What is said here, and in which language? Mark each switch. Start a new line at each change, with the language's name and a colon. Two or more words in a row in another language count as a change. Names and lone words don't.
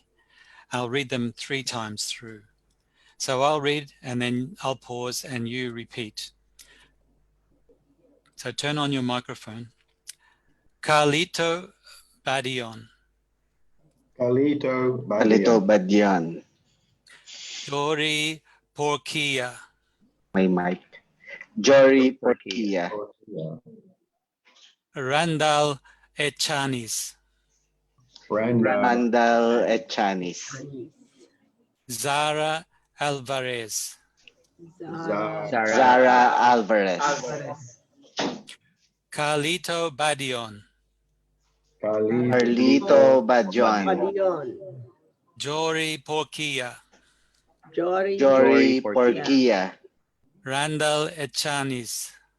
English: I'll read them 3 times through. So I'll read and then I'll pause and you repeat. So turn on your microphone. Carlito Badion. Carlito Carlito Badion. Badion. Jory Porquilla. My mic. Jory Porquilla. Randall Echanis. Randall Echanis. Zara Alvarez. Zara Alvarez. Carlito Badion. Carlito Badion. Jory Porquilla. Jory Porquilla. Randall Echanis.